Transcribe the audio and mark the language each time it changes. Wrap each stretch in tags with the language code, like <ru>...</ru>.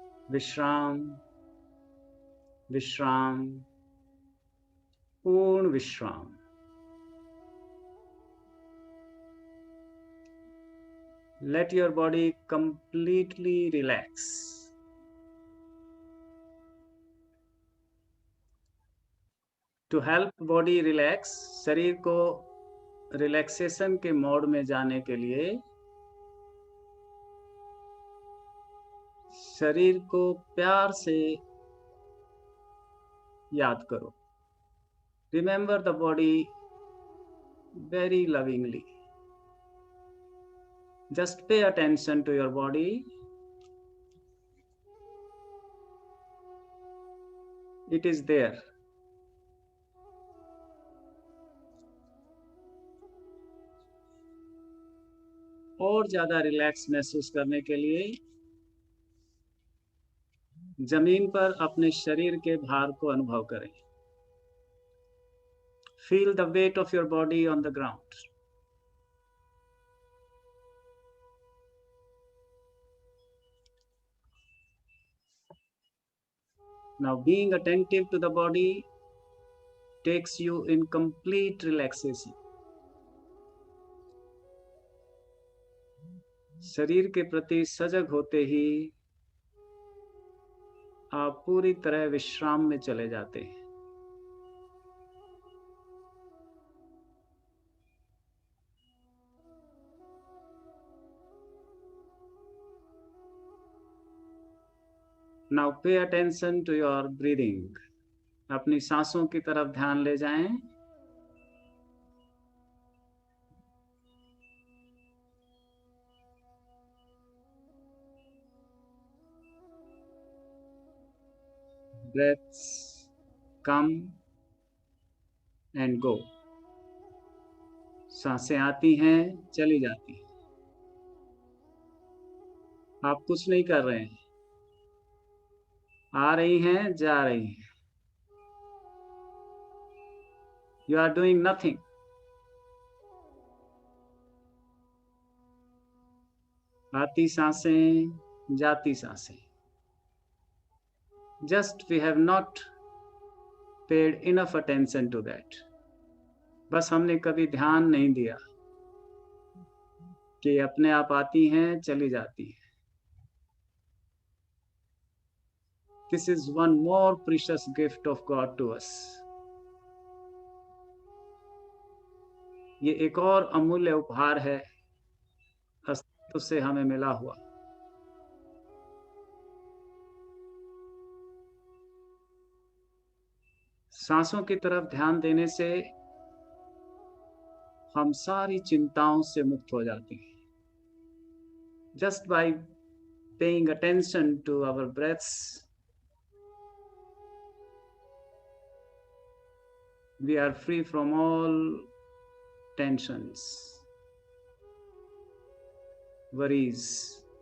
<hi>विश्राम, विश्राम, पूर्ण विश्राम।</hi> <en>Let your body completely relax. To help body relax,</en> <hi>शरीर को रिलैक्सेशन के मोड में जाने के लिए शरीर को प्यार से याद करो.</hi> <en>Remember the body very lovingly. Just pay attention to your body. It is there.</en> <hi>और ज्यादा रिलैक्स महसूस करने के लिए जमीन पर अपने शरीर के भार को अनुभव करें.</hi> <en>Feel the weight of your body on the ground. Now, being attentive to the body takes you in complete relaxation.</en> <hi>शरीर के प्रति सजग होते ही आप पूरी तरह विश्राम में चले जाते हैं.</hi> <en>Now pay attention to your breathing.</en> <hi>अपनी सांसों की तरफ ध्यान ले जाएं.</hi> <en>Breaths come and go.</en> <hi>सांसें आती हैं, चली जाती हैं. आप कुछ नहीं कर रहे हैं. आ रही हैं, जा रही हैं.</hi> <en>You are doing nothing.</en> <hi>आती सांसें, जाती सांसें.</hi> <en>Just we have not paid enough attention to that.</en> <hi>बस हमने कभी ध्यान नहीं दिया कि अपने आप आती हैं, चली जाती हैं.</hi> <en>This is one more precious gift of God to us.</en> <hi>ये एक और अमूल्य उपहार है अस्तित्व से हमें मिला हुआ. सांसों की तरफ ध्यान देने से हम सारी चिंताओं से मुक्त हो जाते हैं.</hi> <en>Just by paying attention to our breaths, we are free from all tensions, worries.</en>